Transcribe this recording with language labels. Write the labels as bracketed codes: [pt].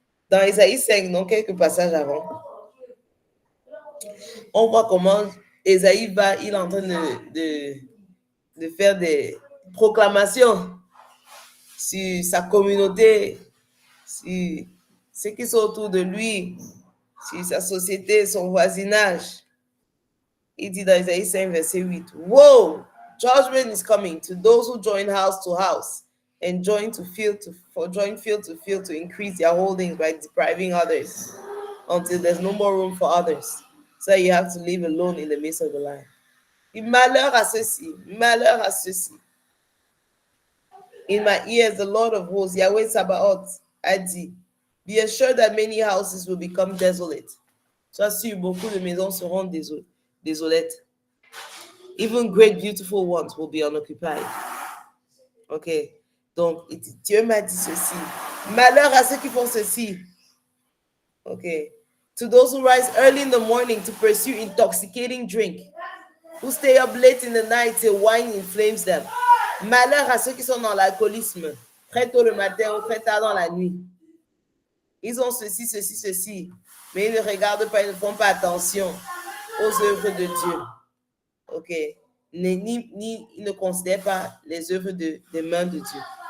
[fr] Dans Ésaïe 5, donc quelques passages avant, on voit comment Ésaïe il est en train de faire des proclamations sur sa communauté, sur ceux qui sont autour de lui, sur sa société, son voisinage. Il dit dans Ésaïe 5, verset 8, Woe! [en] Judgment is coming to those who join house to house and join field to field to increase their holdings by depriving others until there's no more room for others. So you have to live alone in the midst of the land. [fr] Et malheur à ceux-ci, malheur à ceux-ci. [en] In my ears, the Lord of hosts, Yahweh Sabaoth, [fr] a dit, [en] be assured that many houses will become desolate. [fr] Sois sûr, beaucoup de maisons seront désolettes. [en] Even great beautiful ones will be unoccupied. [fr] Ok. Donc, Dieu m'a dit ceci. Malheur à ceux qui font ceci. Ok. [en] To those who rise early in the morning to pursue intoxicating drink, who stay up late in the night till wine inflames them. [fr] Malheur à ceux qui sont dans l'alcoolisme, très tôt le matin ou très tard dans la nuit. Ils ont ceci, mais ils ne regardent pas, ils ne font pas attention aux œuvres de Dieu. Ok. Ils ne considèrent pas les œuvres des mains de Dieu.